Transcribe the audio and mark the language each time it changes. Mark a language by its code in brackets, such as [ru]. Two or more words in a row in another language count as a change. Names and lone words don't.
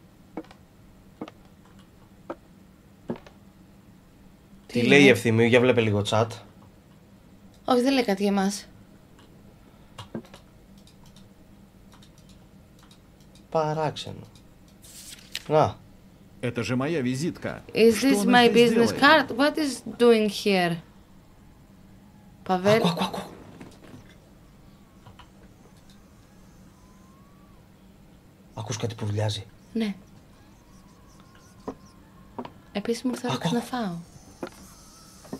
[el] Τι λέει η Ευθυμίου, για βλέπε λίγο chat. Όχι, δεν λέει κάτι για εμάς. Παράξενο. Να. [ru] Это же моя визитка. [en] Is [ru] Что [en] this [ru] она [en] my [ru] здесь [en] business [ru] делает? [en] card? What is doing here? [el] Παβέλ. Ακού. Ακούς κάτι που βουλιάζει. Ναι. Επίσης μου ήρθε να φάω.